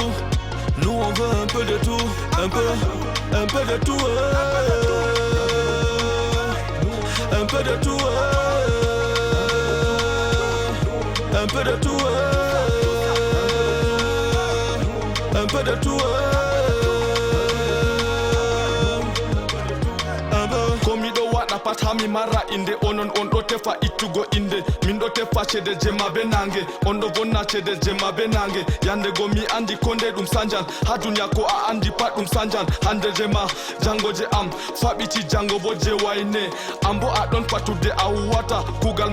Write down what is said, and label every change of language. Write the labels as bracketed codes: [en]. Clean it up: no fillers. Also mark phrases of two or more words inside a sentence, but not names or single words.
[fr] Nous on veut un peu de tout, un peu de tout. Un peu de tout, un peu de tout, un peu de tout, [ff] komiɗo waɗa pat ha mi marra inde onon on ɗo tefa ittugo inde min ɗo tefa cede jemma be nangue on ɗo vonna cede jemma be nangue yande go mi andi ko nde ɗum sanjan ha duniya ko a andi pat ɗum sanjan hande jema jango je am faɓiti jango bo je wayne am bo aɗon fattude a huwata kugal